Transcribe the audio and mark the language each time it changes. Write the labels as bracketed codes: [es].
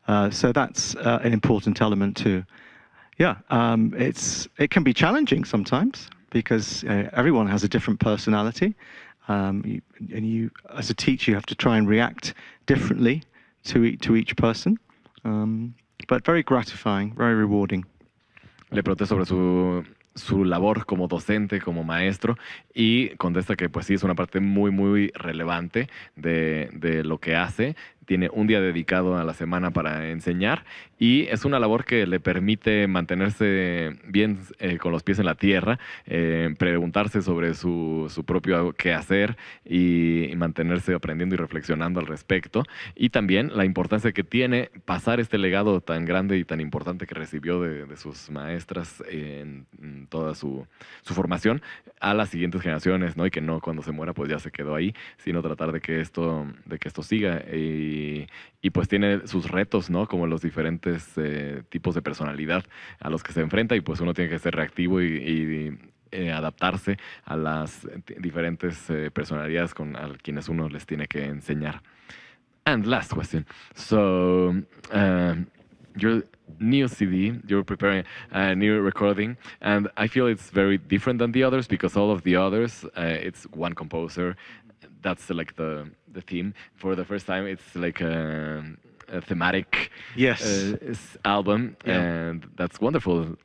[en] So that's an important element too. Yeah, it can be challenging sometimes because everyone has a different personality. And you, as a teacher, you have to try and react differently to each person. But very gratifying, very rewarding. [es] Le pregunté sobre su labor como docente, como maestro, y contesta que pues sí es una parte muy, muy relevante de lo que hace. Tiene un día dedicado a la semana para enseñar y es una labor que le permite mantenerse bien con los pies en la tierra, preguntarse sobre su propio quehacer y mantenerse aprendiendo y reflexionando al respecto. Y también la importancia que tiene pasar este legado tan grande y tan importante que recibió de sus maestras en toda su formación a las siguientes generaciones, ¿no? Y que no cuando se muera pues ya se quedó ahí, sino tratar de que esto siga. Y pues tiene sus retos, ¿no? Como los diferentes tipos de personalidad a los que se enfrenta y pues uno tiene que ser reactivo y adaptarse a las diferentes personalidades a quienes uno les tiene que enseñar. [en] And last question. So, your new CD, you're preparing a new recording, and I feel it's very different than the others because all of the others, it's one composer. That's like the theme. For the first time, it's like a thematic album, and that's wonderful.